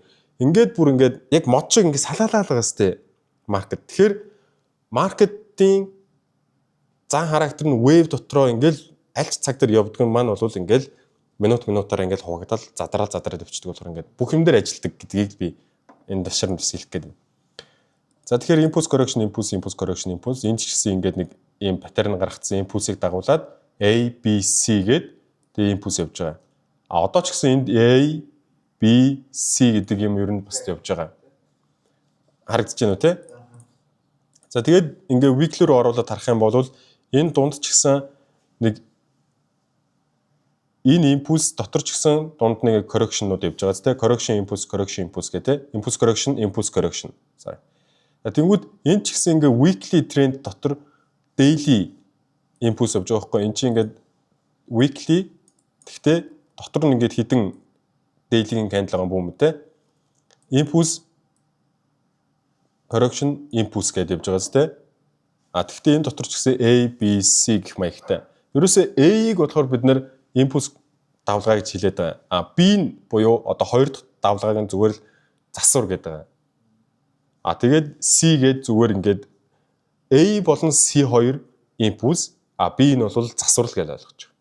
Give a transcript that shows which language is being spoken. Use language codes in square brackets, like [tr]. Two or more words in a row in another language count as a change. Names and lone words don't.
[mn] Ингээд бүр ингээд яг мод шиг ингээд салаалаад байгаа сте маркет. Тэгэхээр маркетинг зан характер нь wave дотроо ингээл аль ч цаг дээр явдаг маань бол ингээл минутаар ингээл хуваагдал задраад өвчдөг болохоор ингээд бүх юм дээр ажилтдаг гэдгийг би энэ ташаар нь хэлэх гээд байна. За тэгэхээр [en] impulse correction [mn] энэ ч гэсэн ингээд нэг ийм паттерн гаргацсан импульсийг дагуулад A, B, C гээд тэгээ импульс явж байгаа. Одоо ч гэсэн энд A, B, C гэдэг юм ер нь бас явж байгаа. Харагдаж байна уу те? За тэгээд ингээ weekly руу оруулаад харах юм бол энэ дунд ч гэсэн нэг энэ импульс дотор ч гэсэн дунд нэг correction-нууд явж байгаа те [en] correction impulse [mn] гэх те [en] impulse correction. [mn] За. Тэнгүүд энэ ч гэсэн ингээ [en] weekly trend [mn] дотор daily impulse явж байгаа байхгүй. Энд чинь ингээ weekly гэхдээ дотор нь ингээ хідэн daily-ийн candle байгаа юм те. [en] Impulse correction impulse [mn] гэдэг явж байгаа зү. Тэгэхдээ энэ дотор ч гэсэн A, B, C гэх маягтай. Ерөөсөө A-ийг болохоор бид нэр импульс давлгаа гэж хэлээд байгаа. B-н буюу одоо хоёр дахь давлгааг нь зүгээр л засвар гэдэг байгаа. Тэгээд C гээд зүгээр ингээд A болон C2 импульс, B нь бол засвар л гэж ойлгож байгаа.